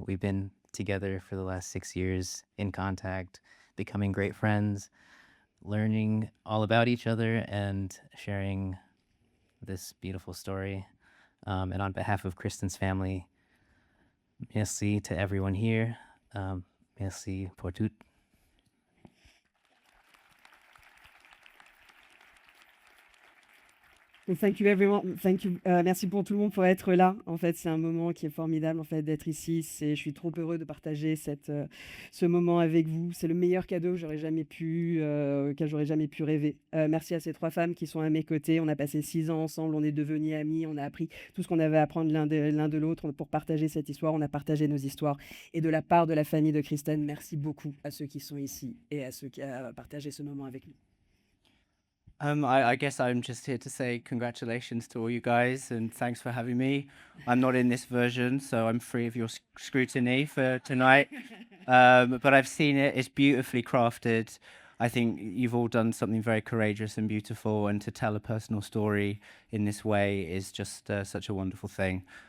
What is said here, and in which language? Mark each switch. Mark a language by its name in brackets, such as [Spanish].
[English] We've been together for the last 6 years, in contact, becoming great friends, learning all about each other, and sharing this beautiful story. And on behalf of Kristen's family, merci to everyone here. [French] Merci pour tout. [English] Donc, thank you everyone. Thank you. [French] Merci pour tout le monde pour être là. En fait, c'est un moment qui est formidable en fait d'être ici. Je suis trop heureux de partager ce moment avec vous. C'est le meilleur cadeau que j'aurais jamais pu rêver. Merci à ces trois femmes qui sont à mes côtés. On a passé 6 ans ensemble. On est devenus amis. On a appris tout ce qu'on avait à apprendre l'un de l'autre pour partager cette histoire. On a partagé nos histoires. Et de la part de la famille de Kristen, merci beaucoup à ceux qui sont ici et à ceux qui ont partagé ce moment avec nous. [English] I guess I'm just here to say congratulations to all you guys and thanks for having me. I'm not in this version, so I'm free of your scrutiny for tonight. But I've seen it. It's beautifully crafted. I think you've all done something very courageous and beautiful, and to tell a personal story in this way is just such a wonderful thing.